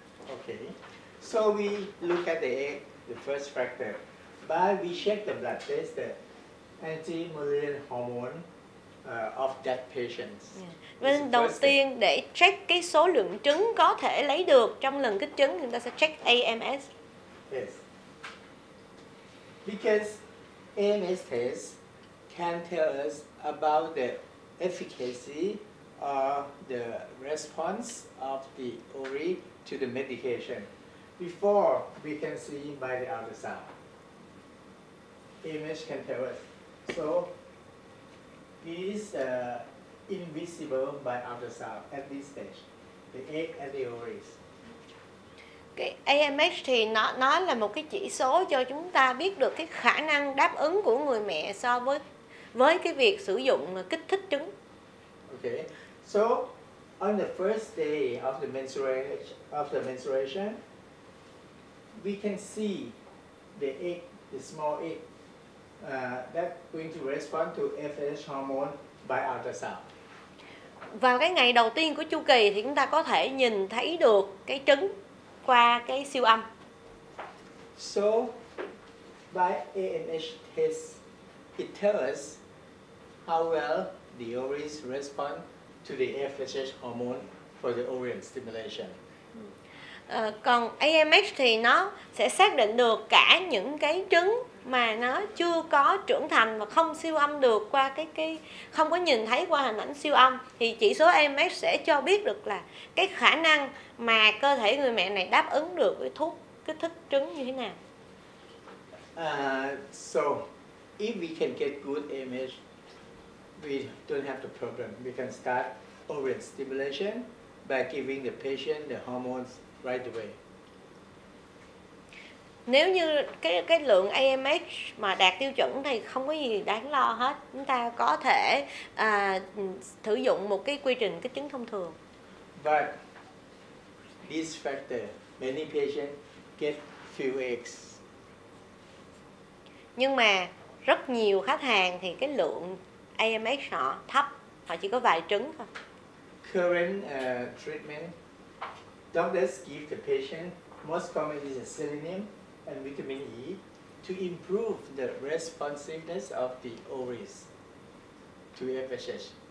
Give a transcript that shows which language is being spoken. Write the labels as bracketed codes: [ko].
[en] Okay, so we look at the egg, the first factor, by we check the blood test, the anti-Mullerian hormone of that patient. [vi] Nên đầu tiên để check cái số lượng trứng có thể lấy được trong lần kích trứng, chúng ta sẽ check AMS. [en] Yes. Because AMS test can tell us about the efficacy or the response of the ovary to the medication before we can see by the ultrasound. AMS can tell us. So it is invisible by ultrasound at this stage, the egg and the ovaries. [vi] Cái AMS thì nó là một cái chỉ số cho chúng ta biết được cái khả năng đáp ứng của người mẹ so với cái việc sử dụng kích thích trứng. [en] Okay, so on the first day of the menstruation, we can see the egg, the small egg, that's going to respond to FSH hormone by ultrasound. [vi] Vào cái ngày đầu tiên của chu kỳ thì chúng ta có thể nhìn thấy được cái trứng qua cái siêu âm. [en] So by AMH test, it tells us how well the ovaries respond to the FSH hormone for the ovarian stimulation. [vi] Còn AMH thì nó sẽ xác định được cả những cái trứng mà nó chưa có trưởng thành và không siêu âm được qua cái không có nhìn thấy qua hình ảnh siêu âm, thì chỉ số AMH sẽ cho biết được là cái khả năng mà cơ thể người mẹ này đáp ứng được với thuốc kích thích trứng như thế nào. [en] So, if we can get good AMH, we don't have the problem. We can start ovarian stimulation by giving the patient the hormones right away. [vi] Nếu như cái lượng AMH mà đạt tiêu chuẩn thì không có gì đáng lo hết. Chúng ta có thể sử dụng một cái quy trình kích trứng thông thường. [en] But this factor, many patients get few eggs. [vi] Nhưng mà rất nhiều khách hàng thì cái lượng AMH họ thấp, họ chỉ có vài trứng thôi. [en] Current treatment, doctors give the patient most commonly is selenium and vitamin E to improve the responsiveness of the ovaries to FSH.